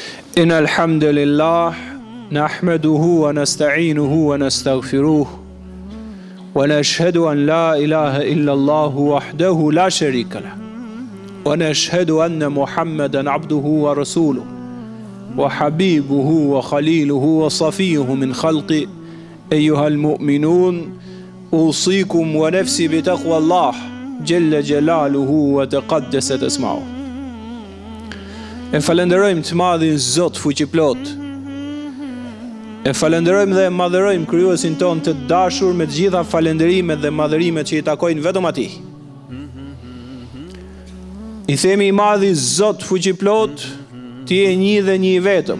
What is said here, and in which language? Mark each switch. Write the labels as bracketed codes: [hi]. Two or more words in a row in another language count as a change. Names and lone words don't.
[ar] إن الحمد لله نحمده ونستعينه ونستغفره ونشهد أن لا إله إلا الله وحده لا شريك له ونشهد أن محمدا عبده ورسوله وحبيبه وخليله وصفيه من خلقه أيها المؤمنون أوصيكم ونفسي بتقوى الله جل جلاله وتقدست اسمعه. [sq] E falenderojmë të madhin Zot fuqiplot. E falenderojmë dhe madhërojmë krijuesin ton të dashur me të gjitha falenderimet dhe madhërimet që i takojnë vetëm atij. I themi i madhi Zot fuqiplot, ti je një dhe një i vetëm.